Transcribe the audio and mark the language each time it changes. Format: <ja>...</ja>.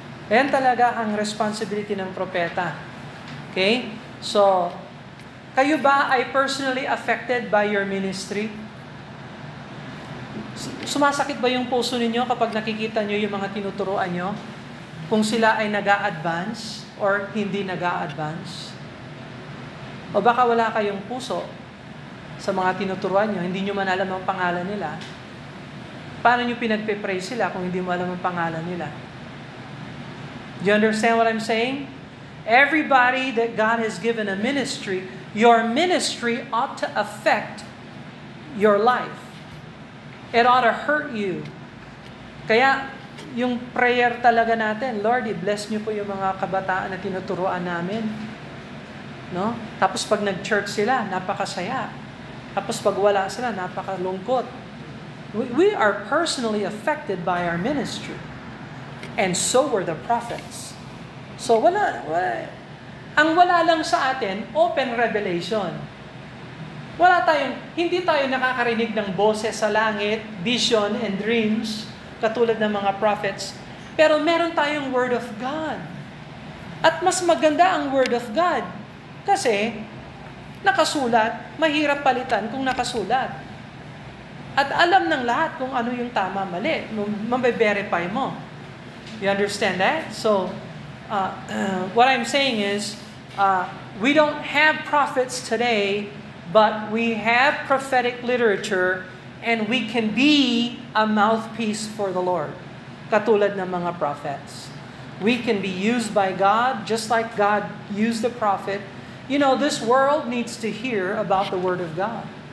<tl>Ayan talaga ang responsibility ng propeta.</tl> <en>Okay? So,</en> <tl>kayo ba ay</tl> <en>personally affected by your ministry?</en> <tl>Sumasakit ba yung puso ninyo kapag nakikita nyo yung mga tinuturuan nyo? Kung sila ay nag-a-advance or hindi nag-a-advance? O baka wala kayong puso sa mga tinuturuan nyo, hindi nyo man alam ang pangalan nila. Paano nyo pinagpe-pray sila kung hindi mo alam ang pangalan nila?</tl> <en>Do you understand what I'm saying? Everybody that God has given a ministry, your ministry ought to affect your life. It ought to hurt you.</en> <tl>Kaya, yung prayer talaga natin, Lord, i-bless niyo po yung mga kabataan na tinuturuan namin. No? Tapos pag nag-church sila, napakasaya. Tapos pag wala sila, napakalungkot.</tl> <en>We are personally affected by our ministry. And so were the prophets.</en> <tl>So ang wala lang sa atin, open revelation. Hindi tayo nakakarinig ng boses sa langit,</tl> <en>vision and dreams,</en> <tl>katulad ng mga prophets. Pero meron tayong Word of God. At mas maganda ang Word of God. Kasi, nakasulat, mahirap palitan kung nakasulat. At alam ng lahat kung ano yung tama, mali. Mabe-verify mo.</tl> <en>You understand that? So, what I'm saying is, we don't have prophets today, but we have prophetic literature, and we can be a mouthpiece for the Lord.</en> <tl>Katulad ng mga prophets.</tl> <en>We can be used by God, just like God used the prophet. You know, this world needs to hear about the Word of God.</en>